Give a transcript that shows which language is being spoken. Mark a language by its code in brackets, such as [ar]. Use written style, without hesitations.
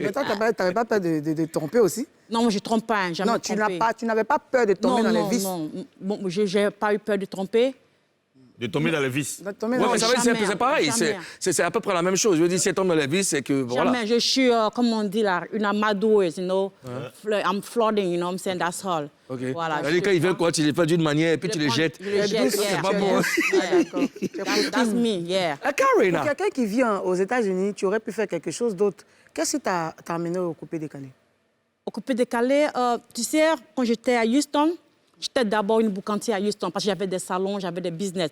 [fr] Mais toi, tu n'avais pas peur de tromper aussi? Non, moi, je ne trompe pas, jamais trompé. Non, tu n'avais pas peur de tomber dans les vices? Non, bon, je n'ai pas eu peur de tromper. De tomber dans les vices. Oui, mais ça veut dire c'est pareil, c'est à peu près la même chose. Je veux dire, si elle tombe dans les vices, c'est que voilà. Jamais, je suis, comme on dit là, une amadoueuse, [en] you know. I'm flooding, you know what I'm saying, that's all. Okay. [fr] Voilà. Quand ils veulent quoi, tu les fais d'une manière et puis tu les jettes. Je les jette, c'est pas bon. [en] That's me, yeah. [fr] Karina. Pour quelqu'un qui vit aux États-Unis, tu aurais pu faire quelque chose d'autre. Qu'est-ce qui t'a amené au coupé décalé? Au coupé décalé, tu sais, quand j'étais à Houston, j'étais d'abord une boucantière à Houston parce que j'avais des salons, j'avais des business.